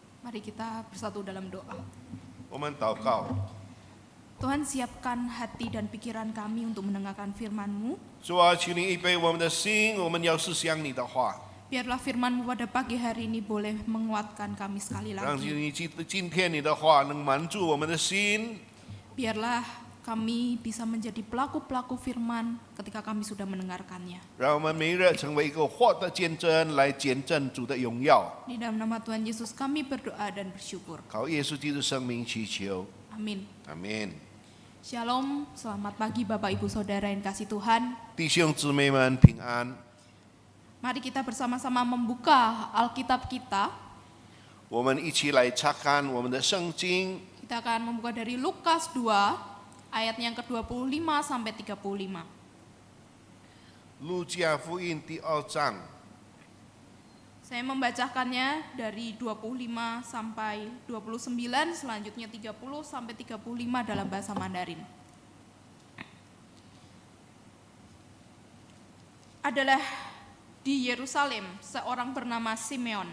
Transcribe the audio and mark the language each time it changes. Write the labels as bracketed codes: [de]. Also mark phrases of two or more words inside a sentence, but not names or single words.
[id] Mari kita bersatu dalam doa. [zh] 我们祷告， [id] Tuhan, siapkan hati dan pikiran kami untuk mendengarkan firman-Mu. [zh] 主啊，请你预备我们的心，我们要思想你的话， [id] Biarlah firman-Mu pada pagi hari ini boleh menguatkan kami sekali [zh] 让 [id] lagi. [zh] 你今天你的话能满足我们的心， [id] Biarlah kami bisa menjadi pelaku-pelaku firman ketika kami sudah mendengarkannya. [zh] 让我们每日成为一个活的见证，来见证主的荣耀。 [id] Di dalam nama Tuhan Yesus kami berdoa dan bersyukur. [zh] 靠耶稣基督生命祈求， [id] Amin. [zh] 阿门。 [id] Shalom, selamat pagi Bapak Ibu Saudara yang kasih Tuhan. [zh] 弟兄姊妹们平安， [id] Mari kita bersama-sama membuka Alkitab kita. [zh] 我们一起来查看我们的圣经， [id] Kita akan membuka dari Lukas 2 ayat yang ke-25 sampai 35. [zh] 路加福音第2章， [id] Saya membacakannya dari 25 sampai 29, selanjutnya 30 sampai 35 dalam bahasa Mandarin. Adalah di Yerusalem seorang bernama Simeon.